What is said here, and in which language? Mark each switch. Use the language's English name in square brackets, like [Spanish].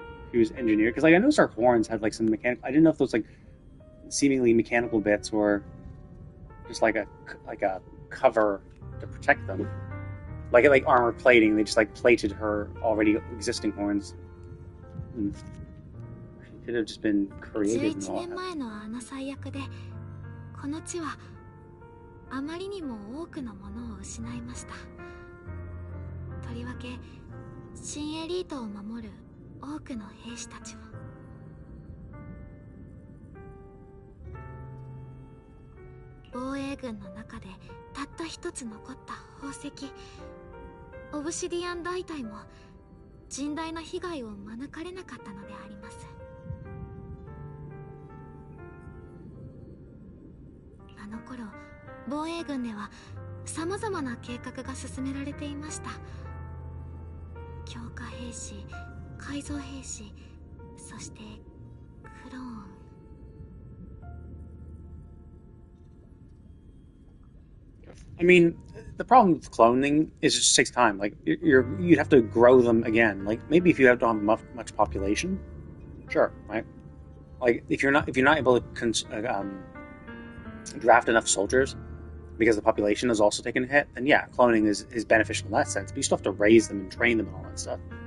[English] She was engineered? Because like I noticed her horns had like some mechanical. I didn't know if those like seemingly mechanical bits were just like a cover to protect them, like armor plating. They just like plated her already existing horns. She could have just been created and all that. [Japanese] あまりにも多くのものを失いました。とりわけ新エリートを守る多くの兵士たちは。防衛軍の中でたった一つ残った宝石オブシディアン大隊も甚大な被害を免れなかったのであります。あの頃防衛軍では様々な計画が進められていました。強化兵士、改造兵士、そしてクローン。 [English] I mean, the problem with cloning is it just takes time. Like you'd have to grow them again. Like maybe if you don't have much population, sure, right? Like if you're not able to draft enough soldiers, because the population is also taking a hit, then yeah, cloning is beneficial in that sense, but you still have to raise them and train them and all that stuff.